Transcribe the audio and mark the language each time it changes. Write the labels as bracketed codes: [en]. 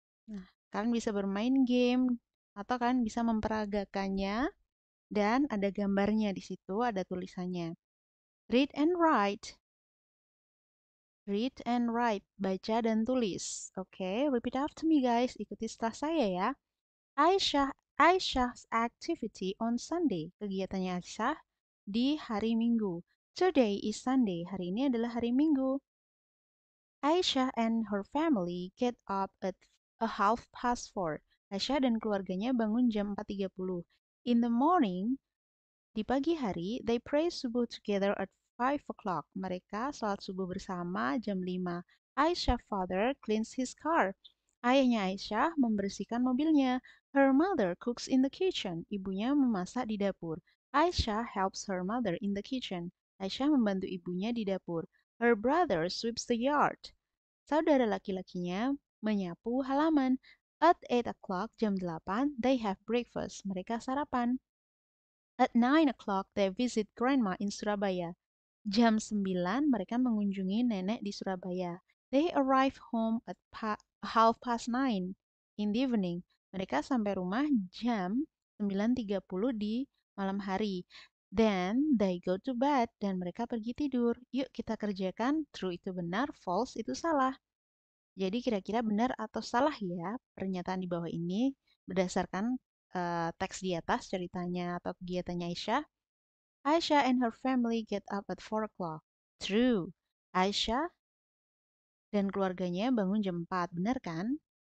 [id] Nah, kalian bisa bermain game atau kalian bisa memperagakannya dan ada gambarnya di situ, ada tulisannya. [en] Read and write. Read and write, [id] baca dan tulis. [en] Oke, repeat after me guys. [id] Ikuti setelah saya ya. [en] Aisyah's activity on Sunday. [id] Kegiatannya Aisyah di hari Minggu. [en] Today is Sunday. [id] Hari ini adalah hari Minggu. [en] Aisyah and her family get up at a half past 4. [id] Aisyah dan keluarganya bangun jam 4.30. [en] In the morning, [id] di pagi hari, [en] they pray subuh together at 5 o'clock. [id] Mereka salat subuh bersama jam 5. [en] Aisyah father cleans his car. [id] Ayahnya Aisyah membersihkan mobilnya. [en] Her mother cooks in the kitchen. [id] Ibunya memasak di dapur. [en] Aisyah helps her mother in the kitchen. [id] Aisyah membantu ibunya di dapur. [en] Her brother sweeps the yard. [id] Saudara laki-lakinya menyapu halaman. [en] At 8 o'clock, [id] jam 8, [en] they have breakfast. [id] Mereka sarapan. [en] At 9 o'clock, they visit grandma in Surabaya. [id] Jam 9, mereka mengunjungi nenek di Surabaya. [en] They arrive home at 9:30 in the evening. [id] Mereka sampai rumah jam 9.30 di malam hari. [en] Then they go to bed [id] dan mereka pergi tidur. Yuk kita kerjakan. True itu benar, false itu salah. Jadi kira-kira benar atau salah ya pernyataan di bawah ini berdasarkan teks di atas ceritanya atau kegiatannya Aisyah. [en] Aisyah and her family get up at 4 o'clock. True. [id] Aisyah dan keluarganya bangun jam 4, benar kan?